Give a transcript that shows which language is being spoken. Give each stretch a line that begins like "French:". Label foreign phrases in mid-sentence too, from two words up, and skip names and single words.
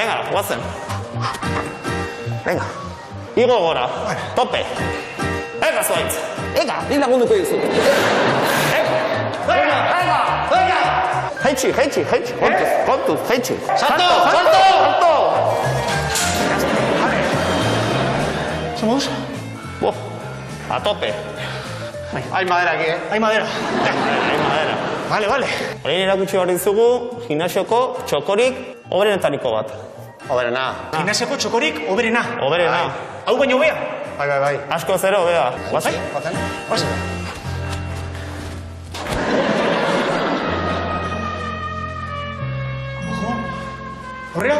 Basque: Venga, guazen. Venga. Igo gora. Tope. Venga, Zuaitz. Venga, ni lagunduko dizu. Venga. Jaitsi. Kontuz, jaitsi. Salto!
Spanish: Somos? A tope. Hay madera aquí, Hay madera. Hay madera. Vale.
Basque: Orain erakutsi behar dizugu gimnasioko txokorik hoberenetariko bat. Oberena. Gimnasioko txokorik oberena. Hoberena. Hau baino hobea. Bai. Asko zero, bea. Guazen? Guazen. Horrela?